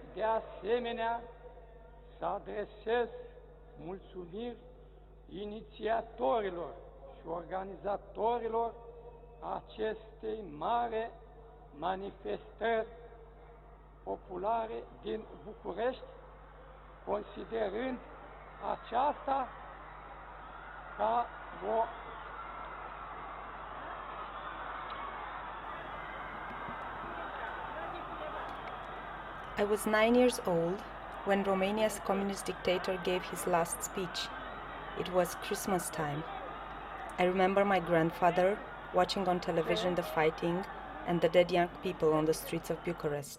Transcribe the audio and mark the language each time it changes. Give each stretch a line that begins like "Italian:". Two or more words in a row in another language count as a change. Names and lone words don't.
Romanian: asemenea să adresez mulțumiri inițiatorilor și organizatorilor acestei mari manifestări populare din București, considerând aceasta ca o
English: I was 9 years old when Romania's communist dictator gave his last speech. It was Christmas time. I remember my grandfather watching on television the fighting and the dead young people on the streets of Bucharest.